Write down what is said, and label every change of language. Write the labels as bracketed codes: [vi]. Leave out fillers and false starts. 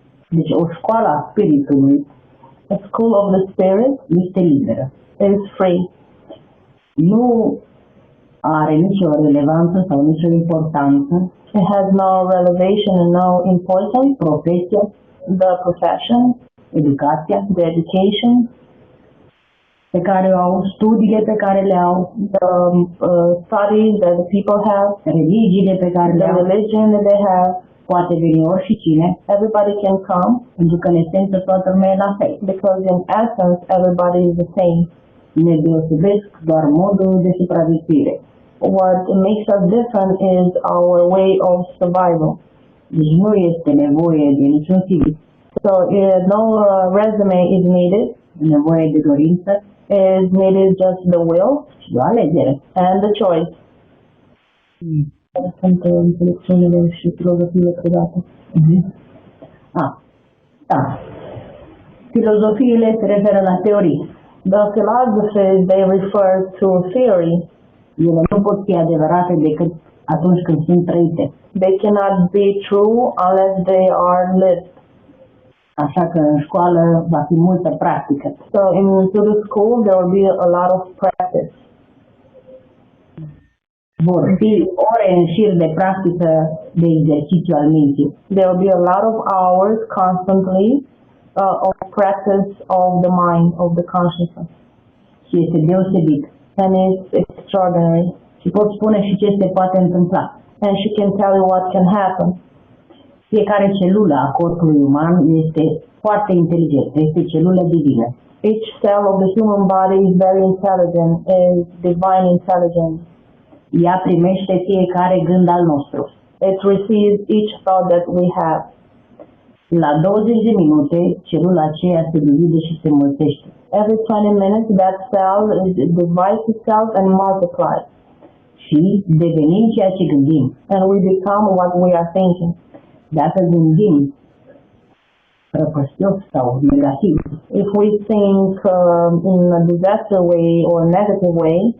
[ro] Deci o școală a spiritului, [en] a school of the spirit, [ro] este liberă. [en] Is free. [ro] Nu are nicio relevanță sau nicio importanță. [en] It has no relevation and no importance. [ro] Profesia, [en] the profession, [ro] educația, [en] the education [ro] pe care o au, studiile pe care le au, [en] the studies that the people have, [ro] religiile pe care le au, [en] the religion that they have. [ro] Poate veni oricine, [en] everybody can come, [ro] pentru că în esență toată lumea e la fel. [en] Because in essence everybody is the same. [ro] Ne deosebesc doar modul de supraviețuire. [en] What makes us different is our way of survival. [ro] Deci nu este nevoie de niciun CV. [en] So no resume is needed. [ro] Nevoie de dorință. [en] Is needed just the will [ro] și o alegere. [en] And the choice. [ro] Sunt înțelepciunile și filozofiile predate. Da. Filozofiile se referă la teorii. [en] The philosophies, they refer to theory. [ro] Ele nu pot fi adevărate decât atunci când sunt trăite. [en] They cannot be true unless they are lived. [ro] Așa că în școală va fi multă practică. [en] So into the school there will be a lot of practice. [ro] Vor fi ore în șir de practică de exercițiu al minții. [en] There will be a lot of hours constantly of practice of the mind, of the consciousness. [ro] Și este deosebit. [en] And it's extraordinary. [ro] Și pot spune și ce se poate întâmpla. [en] And she can tell you what can happen. [ro] Fiecare celulă a corpului uman este foarte inteligentă, este celulă divină. [en] Each cell of the human body is very intelligent, is divine intelligence. [ro] Ea primește fiecare gând al nostru. [en] It receives each thought that we have. [ro] La 20 de minute, celula aceea se divide și se mulțește. [en] Every 20 minutes, that cell divides itself and multiplies. [ro] Și devenim ceea ce gândim. [en] And we become what we are thinking. [ro] Dacă gândim răpăstios sau negativ, [en] if we think in a disaster way or a negative way,